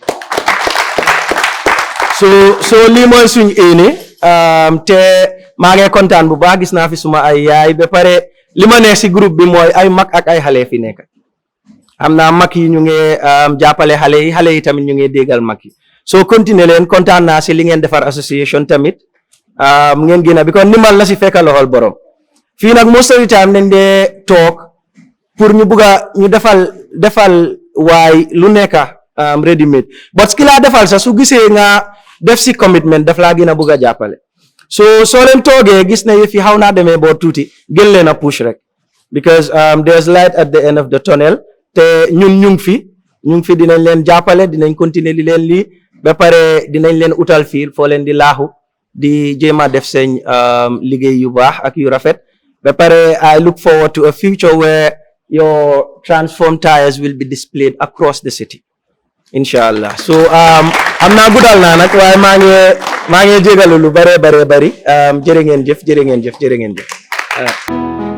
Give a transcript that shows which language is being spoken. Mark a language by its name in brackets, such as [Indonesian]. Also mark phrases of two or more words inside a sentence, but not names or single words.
[Wolof] so lii mooy suñ éene te maa ngi kontaan bu baax gis naa fi suma ay yaay ba pare li ma neex si groupe bi mooy ay mag ak ay xale fi nekk am naa mag yi ñu ngi jàppale xale yi tamit ñu ngi déggal mag yi so continuer leen kontaan naa si li ngeen defar association tamit ngeen gën a bi kon nimal la si fekka loxol borom fii nag [English] most of the time [Wolof] nañ dee toog pour ñu bugga ñu defal waay lu nekka ready made but ki laa defal sax su gisee nga def si commitment daf laa gën a bugg a jàppale soo leen toogee gis na yëf yi xaw naa demee boo tuuti gën leen a push rek [English] because there's light at the end of the tunnel [Wolof] te ñun ñu ngi fi dinañ leen jàppale dinañ continuer li leen lii ba pare dinañ leen utal fiil foo leen di laaxu di jéem a def seen liggéey yu baax ak yu rafet ba pare [English] I look forward to a future where your transformed tires will be displayed across the city [Wolof] inshallah so am naa guddal naa nag waaye maa ngi jégalu lu bare bari jërë ngeen jëf